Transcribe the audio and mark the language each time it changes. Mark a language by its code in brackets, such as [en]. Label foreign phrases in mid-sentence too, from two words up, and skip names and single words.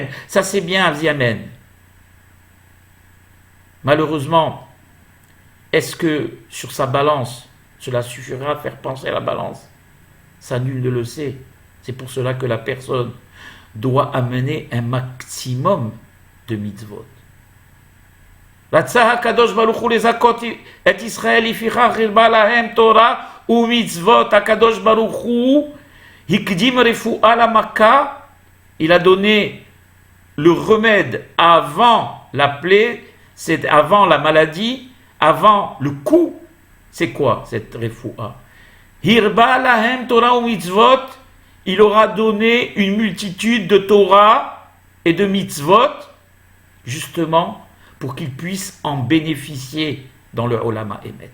[fr] Ça c'est bien, vas-y, amène. Malheureusement, est-ce que sur sa balance, cela suffira à faire pencher la balance? Ça, nul ne le sait. C'est pour cela que la personne doit amener un maximum de mitzvot. [he] רצה הקדוש ברוך הוא לזכות את ישראל לפיכך הרבה להם תורה ומצוות. הקדוש ברוך הוא הקדים רפואה למכה. [fr] Il a donné le remède avant la plaie, c'est avant la maladie, avant le coup. C'est quoi cette refoua? [he] הרבה להם תורה ומצוות. [fr] Il aura donné une multitude de Torah et de mitzvot, justement pour qu'ils puissent en bénéficier dans le [he] עולם האמת.